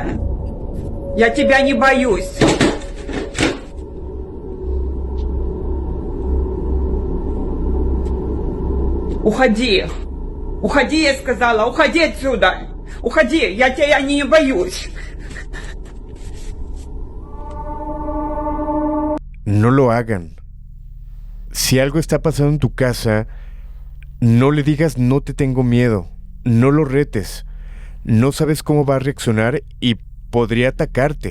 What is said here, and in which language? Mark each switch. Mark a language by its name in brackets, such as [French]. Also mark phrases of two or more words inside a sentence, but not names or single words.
[Russian] Я тебя не боюсь. Уходи. Уходи, я сказала. Уходи отсюда. Уходи. Я тебя не боюсь. [Spanish] No lo hagan. Si algo está pasando en tu casa, no le digas no te tengo miedo. No lo retes. No sabes cómo va a reaccionar y podría atacarte.